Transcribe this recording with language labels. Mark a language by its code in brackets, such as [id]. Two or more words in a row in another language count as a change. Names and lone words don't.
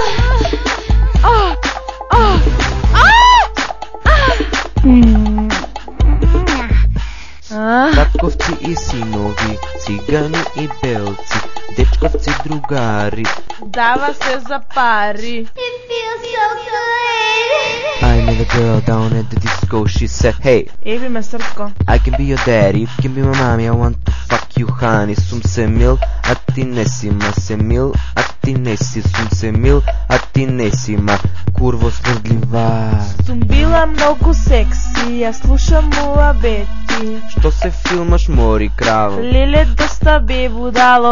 [mk] Татковци и синови, цигани и белци, дечковци другари. Дава се за пари. [en] I met a girl down at the disco, she said, hey, [mk] Еби ме срцко. [en] I can be your daddy, you can be my mommy, I want to fuck you honey. [mk] Сум се мил, а ти не си ма се мил, а ти не си. Сум се мил, а ти не си ма. Курво смрдлива. Сум била многу секси, ја слушам муабети. Што се филмаш мори краво? Леле доста бе будало.